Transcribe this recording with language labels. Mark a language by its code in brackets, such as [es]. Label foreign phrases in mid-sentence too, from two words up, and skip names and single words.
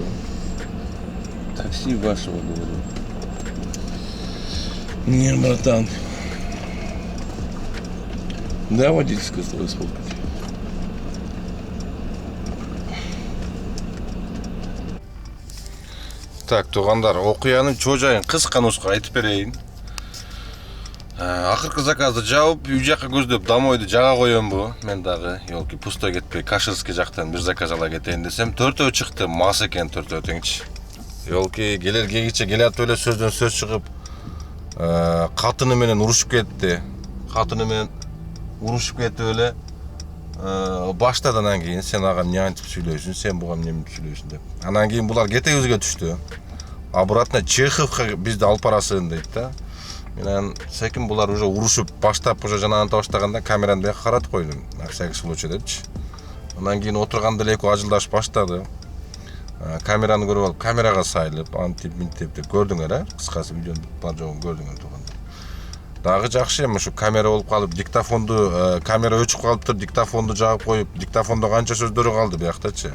[ru] Такси вашего, говорю. Не, братан. Да, водительское с тобой сфоткать. Так, [ky] туғандар, окуянын чожайын кыска нуска айтып берейин. Акыркы заказды жабып, үй жакка көздөп домойду жага коембу. Мен дагы, [ru] ёлки, пустой [ky] кетпей, Каширский жактан бир заказ ала кетейин десем, төртөө чыкты, мас экен төртөө теңчи. Ёлки, келер кегиче келатып эле сөздөн сөз чыгып, катыны менен урушуп кетти. Катыны менен урушуп кетип эле баштады анан кийин сен ага эмне антип сүйлөйсүң, сен буга эмне сүйлөйсүң деп. Анан кийин булар кетебизге түштү. Обратно Чеховка бизди алып барасың дейт да. Мен секин булар уже урушуп баштап уже жанагынта баштаганда камераны бияка каратып койдум. [ru] На всякий случай депчи. [ky] Анан кийин отурганда эле экөө ажылдашып баштады. Камераны көрүп алып, камерага сайылып, антип минтип деп көрдүңөр, кыскасы видеонун бар жогун көрдүңөр туганда. Дагы жакшы эми ушу камера болуп калып, диктофонду, камера өчүп калыптыр, диктофонду жагып коюп, диктофондо канча сөздөрү калды бияктачы.